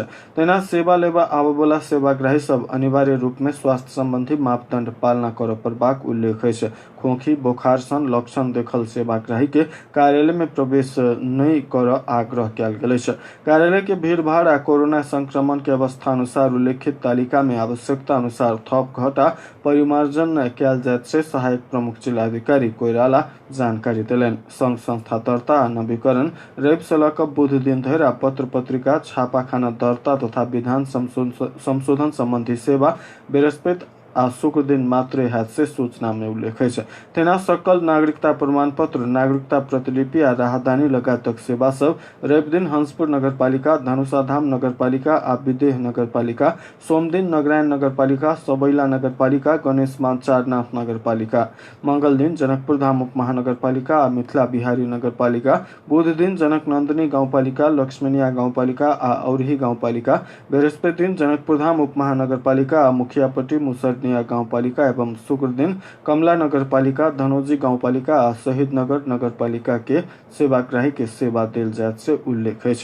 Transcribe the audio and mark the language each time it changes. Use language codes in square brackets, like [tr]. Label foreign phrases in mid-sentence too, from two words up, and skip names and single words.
[mai] तेना सेवा लेबा आबय वाला सेवाग्राही सब अनिवार्य रूप में स्वास्थ्य संबंधी मापदंड पालना करय पड़बाक उल्लेख अछि। खोखी बोखार सन लक्षण देखल सेवाग्राही के कार्यालय में प्रवेश नहीं कर आग्रह कयल गेल अछि। कार्यालय के भीड़भाड़ आ कोरोना संक्रमण के अवस्था अनुसार उल्लेखित तालिका में आवश्यकता अनुसार थप घटा परिमार्जन कयल जायत से सहायक प्रमुख जिलाधिकारी कोइराला जानकारी देलनि। संघ संस्था दर्ता आ नवीकरण रवि से लऽ कऽ बुध दिन धरि पत्र पत्रिका छापाखाना दर्ता तथा विधान संशोधन संबंधी सेवा बृहस्पति आ शुक्र दिन मात्र हैत से सूचना में उल्लेख है। तेना सकल नागरिकता प्रमाण पत्र, नागरिकता प्रतिलिपि आ राहदानी लगायतक सेवा सब रवि दिन हंसपुर नगरपालिका, धनुषा धाम नगरपालिका आ विदेह नगरपालिका, सोमदिन नगरायन नगरपालिका, सबैला नगरपालिका, गणेश चारनाथ नगरपालिका, मंगल दिन जनकपुर धाम उपमहानगरपालिका आ मिथिला बिहारी नगरपालिका, बुध दिन जनक नंदिनी गाउँपालिका, लक्ष्मणिया गाउँपालिका आ औरही गाउँपालिका, बृहस्पति दिन जनकपुर धाम उपमहानगरपालिका आ मुखियापट्टी मुसरनी गाउँपालिका एवं शुक्र दिन कमला नगरपालिका, धनौजी गाउँपालिका आ शहीद नगर नगरपालिका के सेवाग्राही के सेवा देल जायत से उल्लेख है।